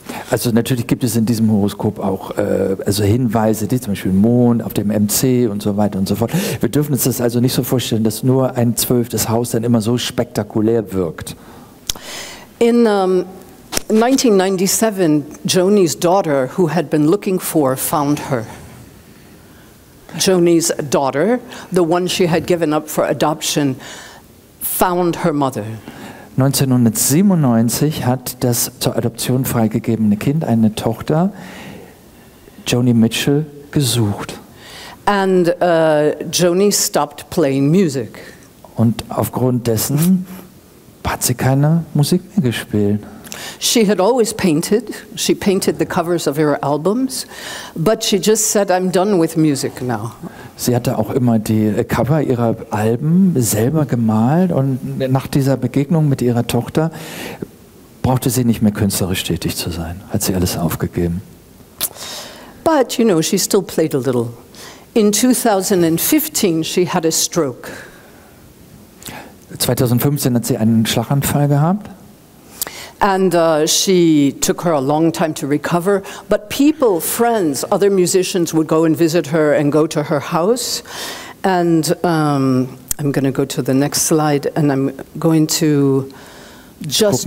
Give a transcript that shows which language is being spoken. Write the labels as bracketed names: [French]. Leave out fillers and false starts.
[German] Also natürlich gibt es in diesem Horoskop auch also Hinweise, die zum Beispiel Mond auf dem MC und so weiter und so fort. Wir dürfen uns das also nicht so vorstellen, dass nur ein 12. Haus dann immer so spektakulär wirkt. [English] In 1997, Joni's daughter, who had been looking for, found her. Joni's daughter, the one she had given up for adoption, found her mother. [German] 1997 hat das zur Adoption freigegebene Kind, eine Tochter, Joni Mitchell, gesucht. [English] And Joni stopped playing music. [German] Und aufgrund dessen hat sie keine Musik mehr gespielt. [English] She had always painted. She painted the covers of her albums, but she just said, I'm done with music now. [German] Sie hatte auch immer die Cover ihrer Alben selber gemalt, und nach dieser Begegnung mit ihrer Tochter brauchte sie nicht mehr künstlerisch tätig zu sein. Hat sie alles aufgegeben. [English] But, you know, she still played a little. In 2015, she had a stroke. [German] 2015 hat sie einen Schlaganfall gehabt. [English] And she took her a long time to recover, but people, friends, other musicians would go and visit her and go to her house. And I'm going to go to the next slide, and I'm going to just